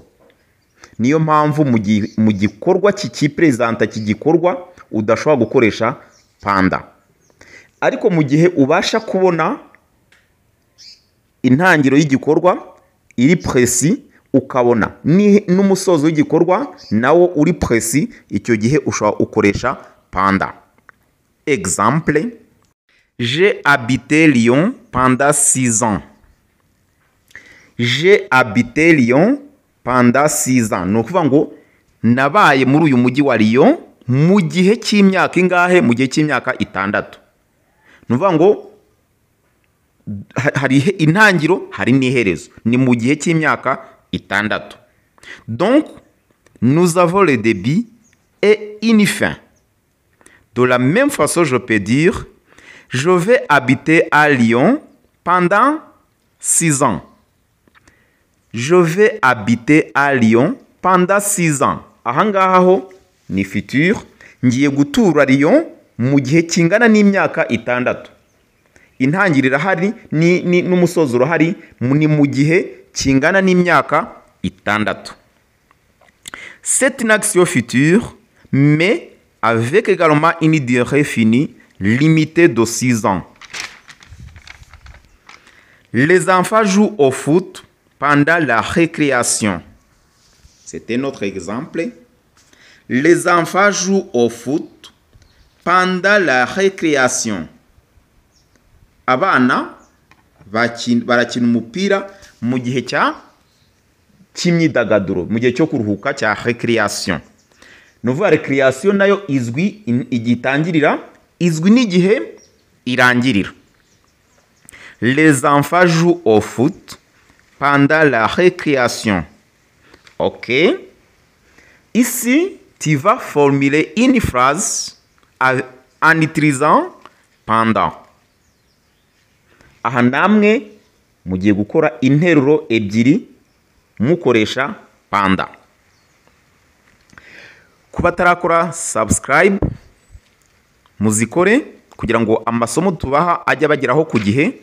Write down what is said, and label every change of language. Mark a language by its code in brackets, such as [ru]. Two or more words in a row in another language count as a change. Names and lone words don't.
[rw] Niyo mpamvu mu gikorwa kikipresenta kigikorwa udashobora gukoresha pendant. Ariko mu gihe ubasha kubona intangiro y'igikorwa iri précis, ukabona n'umusozo w'igikorwa nawo uri précis, icyo gihe ushobora ukoresha pendant. [fr] Exemple: j'ai habité Lyon pendant 6 ans. J'ai habité Lyon pendant 6 ans. [rw] Ni ukuvuga ngo nabaye muri uyu mujyi wa Lyon mu gihe cy'imyaka ingahe? Mu gihe cy'imyaka 6. Ni ukuvuga ngo hari intangiro, hari n'iherezo. Ni mu gihe cy'imyaka 6. [fr] Donc, nous avons le début et une fin. De la même façon, je peux dire: je vais habiter à Lyon pendant 6 ans. Je vais habiter à Lyon pendant 6 ans. [rw] Aha ngaha ho ni futur. Ngiye gutura Lyon mu gihe kingana n'imyaka 6. Intangiriro irahari n'umusozo urahari, ni mu gihe kingana n'imyaka 6. [fr] C'est une action future, mais avec également une durée finie, limitée de 6 ans. Les enfants jouent au foot pendant la récréation. C'était notre exemple. Les enfants jouent au foot pendant la récréation. [rw] Abana barakina umupira mu gihe cy'imyidagaduro, mu gihe cyo kuruhuka cya récréation. Ni ukuvuga récréation nayo izwi igihe itangirira, izwi n'igihe irangirira. [fr] Les enfants jouent au foot pendant la récréation. Ok. Ici, tu vas formuler une phrase en utilisant pendant. [rw] Aha namwe mugiye gukora interuro ebyiri mukoresha pendant. Kuba tarakora subscribe muzikore kugira ngo amasomo tubaha ajya bageraho ku gihe.